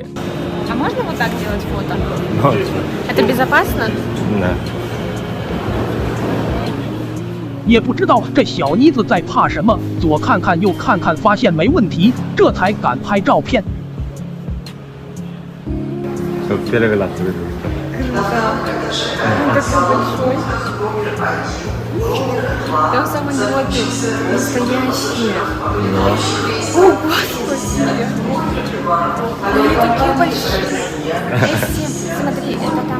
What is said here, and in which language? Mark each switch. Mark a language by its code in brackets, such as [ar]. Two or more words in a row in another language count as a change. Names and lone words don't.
[ru] А можно вот так делать фото? Молодец. Это безопасно? Да. [zh] 也不知道这小妮子在怕什么，左看看右看看，发现没问题，这才敢拍照片。 [ru] Чтоб переглаз выжил. Он такой большой. Там самый мелкий. Настоящие. О, господи. Они такие большие. S7. Смотри, это там.